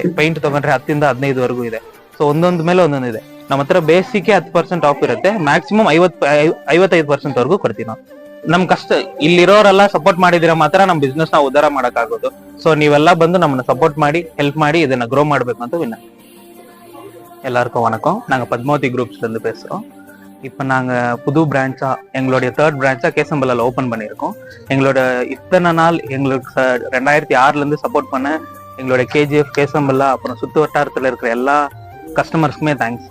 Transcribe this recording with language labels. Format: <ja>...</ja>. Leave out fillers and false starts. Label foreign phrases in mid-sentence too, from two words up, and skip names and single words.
<kn>ಪೈಂಟ್ ತಗೊಂಡ್ರೆ 10 ಇಂದ 15 ವರೆಗೂ ಇದೆ. ಸೊ ಒಂದೊಂದ್ ಮೇಲೆ ಒಂದೊಂದಿದೆ. ನಮ್ಮ ಹತ್ರ ಬೇಸಿಕ್ 10% ಆಫ್ ಇರುತ್ತೆ. ಮ್ಯಾಕ್ಸಿಮಮ್ 55% ವರೆಗೂ ಕೊಡ್ತೀವಿ ನಾವು. ನಮ್ ಕಷ್ಟ ಇಲ್ಲಿರೋರೆಲ್ಲ ಸಪೋರ್ಟ್ ಮಾಡಿದಿರ ಮಾತ್ರ ನಮ್ ಬಿಸ್ನೆಸ್ ನ ಉದ್ಧಾರ ಮಾಡಕ್ ಆಗೋದು. ಸೊ ನೀವೆಲ್ಲ ಬಂದು ನಮ್ಮನ್ನ ಸಪೋರ್ಟ್ ಮಾಡಿ ಹೆಲ್ಪ್ ಮಾಡಿ ಇದನ್ನ ಗ್ರೋ ಮಾಡ್ಬೇಕು ಅಂತ ವಿನಂತಿ.</kn> <ta>எல்லாருக்கும் வணக்கம். நாங்க பத்மாவதி குரூப்ஸ்ல இருந்து பேசுறோம். இப்போ நாங்க புது பிரான்ச்சா எங்களுடைய 3rd பிரான்ச்சா கேசம்பலால ஓபன் பண்ணியிருக்கோம். எங்களோட இத்தனை நாள் எங்களுக்கு 2006ல இருந்து சப்போர்ட் பண்ண எங்களோட KGF, கேசம்பலா, அப்புறம் சுத்து வட்டாரத்துல இருக்கிற எல்லா கஸ்டமர்ஸ்க்குமே தேங்க்ஸ்.</ta>